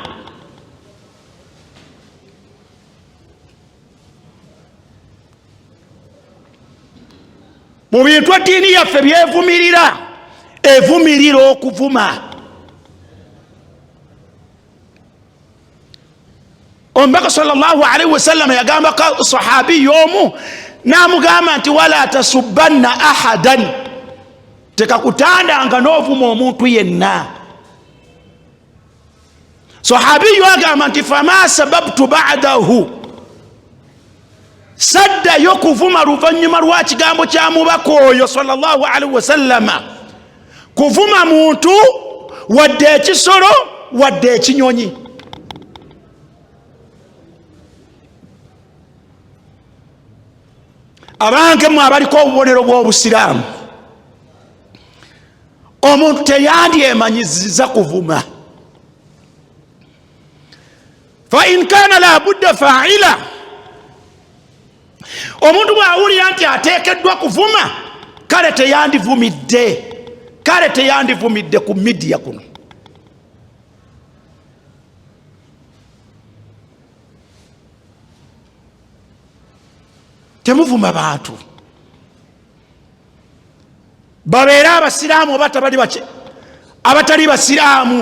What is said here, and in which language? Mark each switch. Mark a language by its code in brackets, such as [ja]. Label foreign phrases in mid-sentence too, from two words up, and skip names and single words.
[lg] Mu bintu eddiini yaffe byevumirira, evumirira okuvuma. Omubaka [ar] صلى الله عليه وسلم [lg] yagamba ka sahabi omu, n'amugamba nti [ar] ولا تسبن أحدا, [lg] tekakutandanga n'ovuma omuntu yenna. Sahabi agamba nti [ar] فما سببت بعده, [lg] saddayo kuvuma luvannyuma lwa kigambo kya mubaka oyo [ar] صلى الله عليه وسلم. [lg] Kuvuma muntu wadde ekisolo wadde ekinyonyi. Abange mwe abaliko obubonero bw'obusiraamu, omuntu teyandyemanyiziza kuvuma. [ar] فإن كان لا بد فاعلا, [lg] omuntu bw'awulira nti ateekeddwa kuvuma, kale teyandivumidde ku midiya kuno. Temuvuma bantu babeere abasiraamu oba abatali basiraamu.